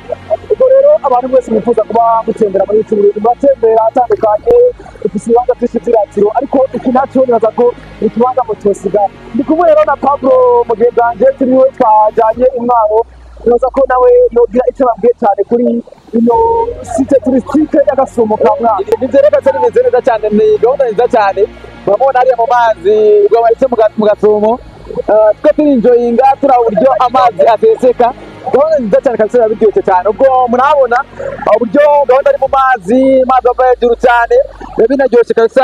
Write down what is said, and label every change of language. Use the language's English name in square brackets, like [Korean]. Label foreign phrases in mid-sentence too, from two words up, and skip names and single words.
[Rundi] Ubwo rero abantu bose bifuza kuba mutembera muri iki Burundi batembera atandukanye ifise ibibanza byinshi by'iratiro, ariko iki nacyo nibaza ko ikibanza mutosiga. Ndi kumwe rero na Pablo mugenzi wanje turiwe twajanye Imwaro, nibaza ko nawe yogira icyo babwiye cyane kuri ino [French] site touristique [Rundi] y'Agasumo ka Mwaro. Nizereka cyane nimeze neza cyane, ni gahunda nziza cyane urabona hariya mu mazi ubwo bahise mu Gasumo twe turinjoyinga turaba uburyo amazi aseseka. Gahunda nziza cyane kabisa biryoshye cyane, ubwo murabona uburyo gahunda ari mu mazi ava hejuru cyane binaryoshye kabisa.